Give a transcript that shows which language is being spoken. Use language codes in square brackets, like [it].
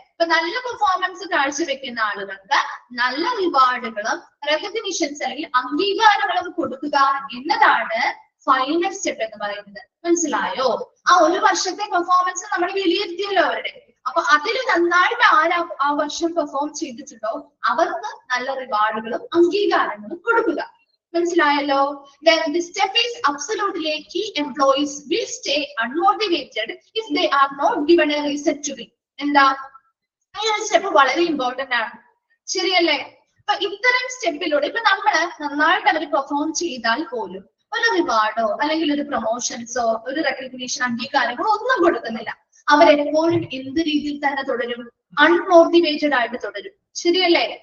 [ml] ഇപ്പൊ നല്ല പെർഫോമൻസ് കാഴ്ചവെക്കുന്ന ആളുകൾക്ക് നല്ല റിവാർഡുകളും റെക്കഗ്നിഷൻസ് അല്ലെങ്കിൽ അംഗീകാരങ്ങളും കൊടുക്കുക എന്നതാണ് ഫൈനൽ സ്റ്റെപ്പ് എന്ന് പറയുന്നത്. മനസ്സിലായോ? ആ ഒരു വർഷത്തെ പെർഫോമൻസ് നമ്മൾ വിലയിരുത്തിയല്ലോ അവരുടെ. അപ്പൊ അതിൽ നന്നായിട്ട് ആ വർഷം പെർഫോം ചെയ്തിട്ടുണ്ടോ അവർക്ക് നല്ല റിവാർഡുകളും അംഗീകാരങ്ങളും കൊടുക്കുക. മനസ്സിലായല്ലോ? [en] Then this step is absolutely key. Employees will stay unmotivated if they are not given a reason to be. [ml] എന്താ ഈ ഒരു സ്റ്റെപ്പ് വളരെ ഇമ്പോർട്ടന്റ് ആണ്, ശരിയല്ലേ? അപ്പൊ ഇത്തരം സ്റ്റെപ്പിലൂടെ ഇപ്പൊ നമ്മള് നന്നായിട്ട് അവർ പെർഫോം ചെയ്താൽ പോലും ഒരു റിവാർഡോ അല്ലെങ്കിൽ ഒരു പ്രൊമോഷൻസോ ഒരു റെക്കഗ്നീഷൻ അംഗീകാരങ്ങളോ ഒന്നും കൊടുക്കുന്നില്ല. അവരെപ്പോഴും എന്ത് രീതിയിൽ തന്നെ തുടരും? അൺമോട്ടിവേറ്റഡ് ആയിട്ട് തുടരും, ശരിയല്ലേ?